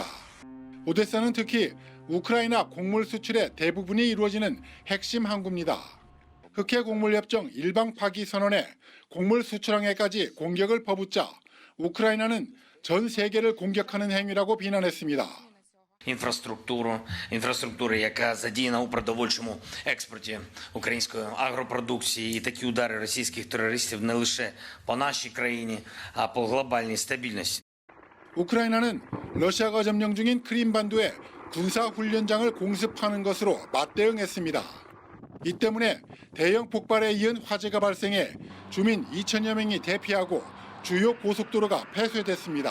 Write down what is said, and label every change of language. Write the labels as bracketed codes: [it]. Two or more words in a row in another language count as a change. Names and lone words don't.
[ko] 오데사는 특히 우크라이나 곡물 수출의 대부분이 이루어지는 핵심 항구입니다. 흑해 곡물협정 일방 파기 선언에 곡물 수출항에까지 공격을 퍼붓자 우크라이나는 전 세계를 공격하는 행위라고 비난했습니다. [uk] інфраструктури, яка задіяна у продовольчому експорті української агропродукції, і такі удари російських терористів не лише по нашій країні, а по глобальній стабільності. [ko] 우크라이나는 러시아가 점령 중인 크림반도에 군사훈련장을 공습하는 것으로 맞대응했습니다. 이 때문에 대형 폭발에 이은 화재가 발생해 주민 2천여 명이 대피하고 주요 고속도로가 폐쇄됐습니다.